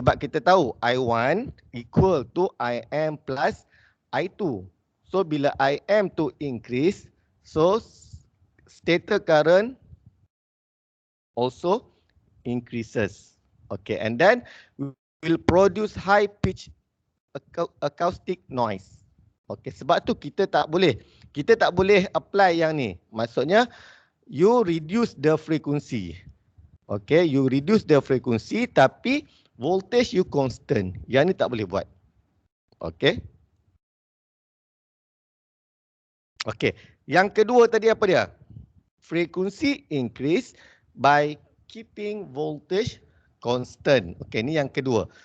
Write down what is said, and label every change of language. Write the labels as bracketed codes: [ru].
[ms] Sebab kita tahu [en] I1 equal to IM plus I2. So [ms] bila IM tu [en] increase, so stator current also increases. Okay, and then will produce high pitch acoustic noise. [ms] Okay, sebab tu kita tak boleh apply yang ni. Maksudnya [en] you reduce the frequency. Okay, you reduce the frequency [ms] tapi [en] voltage you constant. [ms] Yang ni tak boleh buat. [en] Okay. [ms] Okay, yang kedua tadi apa dia? [en] Frequency increase by keeping voltage constant. [ms] Okay, ni yang kedua.